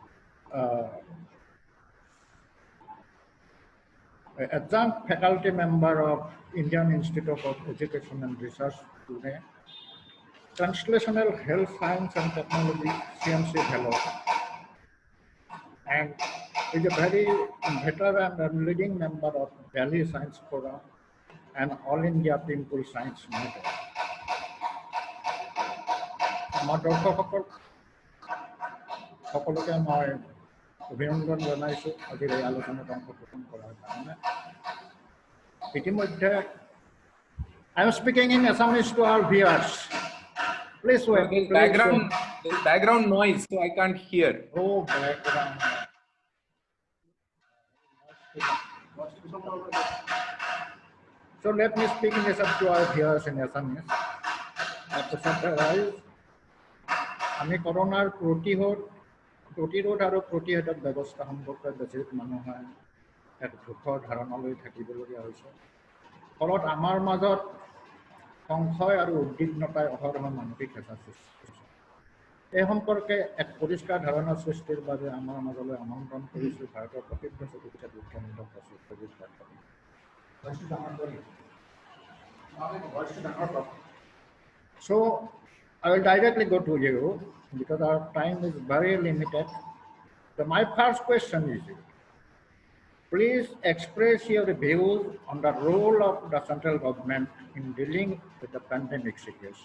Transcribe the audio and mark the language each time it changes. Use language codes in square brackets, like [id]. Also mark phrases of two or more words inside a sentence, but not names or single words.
[en] adjunct faculty member of Indian Institute of Education and Research, Pune, Translational Health Science and Technology, CMC Fellow, and is a very veteran and leading member of Delhi Science Forum and All India Pimple Science Network. [as] আমাৰ দৰ্শকসকলকে মই অভিনন্দন জনাইছোঁ আজিৰ এই আলোচনাত অংশগ্ৰহণ কৰাৰ কাৰণে। [en] ইতিমধ্যে I am speaking in Assamese to our viewers. Please wait. There's background noise, so I can't hear. Oh, background. So let me speak in Assam to our viewers in Assamese. [as] আমি করোনার প্ৰতিৰোধ আৰু প্ৰতিষেধক ব্যৱস্থা সম্পৰ্কে বেছি মানুহে এক দুখৰ ধাৰণালৈ থাকিবলগীয়া হৈছে। ফলত আমাৰ মাজত সংশয় আৰু উদ্বিগ্নতাই অহৰহ মানসিক হেঁচা সৃষ্টি কৰিছে। এই সম্পৰ্কে এক পৰিষ্কাৰ ধাৰণা সৃষ্টিৰ বাবে আমাৰ মাজলৈ আমন্ত্ৰণ কৰিছোঁ ভাৰতৰ প্ৰসিদ্ধ চিকিৎসা বিজ্ঞানী ডক্টৰ সত্যজিৎ পাঠক। [en] So I will directly go to you because our time is very limited. So my first question is, please express your views on the role of the central government in dealing with the pandemic situation.